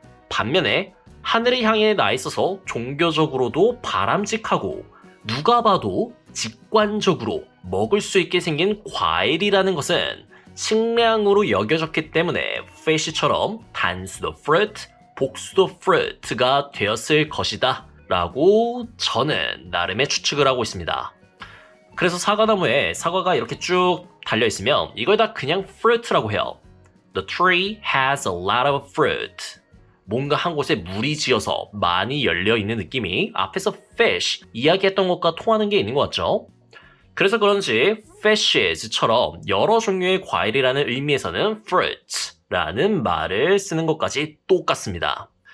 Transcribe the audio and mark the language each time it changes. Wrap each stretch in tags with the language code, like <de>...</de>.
<ko>반면에 하늘을 향해 나 있어서 종교적으로도 바람직하고 누가 봐도 직관적으로 먹을 수 있게 생긴 과일이라는 것은 식량으로 여겨졌기 때문에 fish처럼 단수도 fruit, 복수도 fruit가 되었을 것이다 라고 저는 나름의 추측을 하고 있습니다. 그래서 사과나무에 사과가 이렇게 쭉 달려있으면 이걸 다 그냥 fruit라고 해요.</ko> <en>The tree has a lot of fruit.</en> <ko>뭔가 한 곳에 물이 지어서 많이 열려있는 느낌이 앞에서 fish 이야기했던 것과 통하는 게 있는 것 같죠? 그래서 그런지 fishes처럼 여러 종류의 과일이라는 의미에서는 fruits라는 말을 쓰는 것까지 똑같습니다.</ko>